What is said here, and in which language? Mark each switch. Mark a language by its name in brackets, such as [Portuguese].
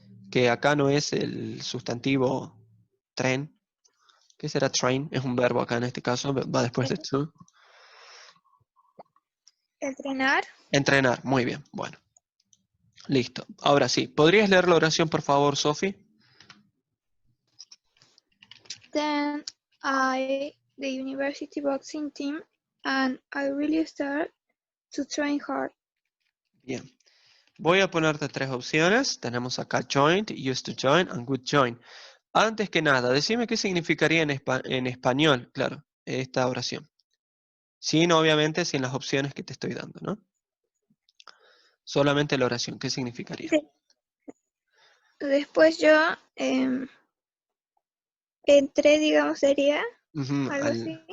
[Spanish] Que acá no es el sustantivo tren. ¿Qué será train? Es un verbo acá en este caso, va después de to. Entrenar. Entrenar, muy bien, bueno. Listo. Ahora sí, ¿podrías leer la oración por favor, Sophie? [English] Then the university boxing team, and I really start to train hard. [Spanish] Bien. Voy a ponerte tres opciones. Tenemos acá joined, used to join, and would join. Antes que nada, decime qué significaría en español, claro, esta oración. Sin, obviamente, sin las opciones que te estoy dando, ¿no? Solamente la oración, ¿qué significaría? Después yo entré, digamos, sería algo así.